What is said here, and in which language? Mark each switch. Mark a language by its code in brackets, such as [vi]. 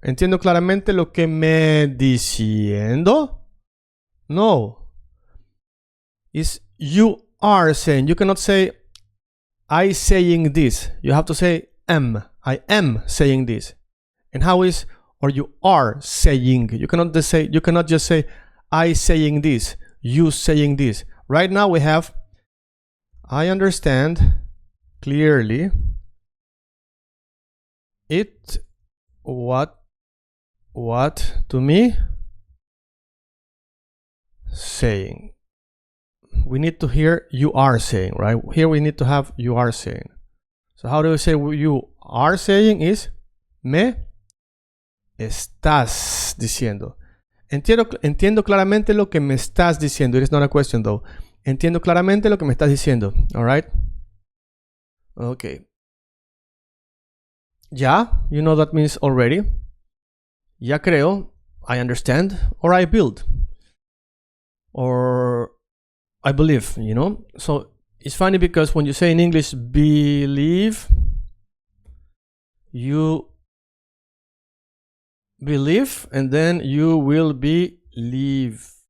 [es] ¿Entiendo claramente lo que me diciendo? No. [en] is you are saying. You cannot say I saying this. You have to say am. I am saying this. And how is or you are saying? You cannot just say I saying this, you saying this. Right now we have I understand clearly it what to me saying. We need to hear you are saying, right? Here we need to have you are saying. So how do we say you are saying is [es] me estás diciendo. Entiendo claramente lo que me estás diciendo. [en] It is not a question though. [es] Entiendo claramente lo que me estás diciendo. [en] All right? Okay. Ya, you know that means already. [es] Ya creo, [en] I understand, or I build. Or I believe, you know? So it's funny because when you say in English believe, you believe and then you will be leave.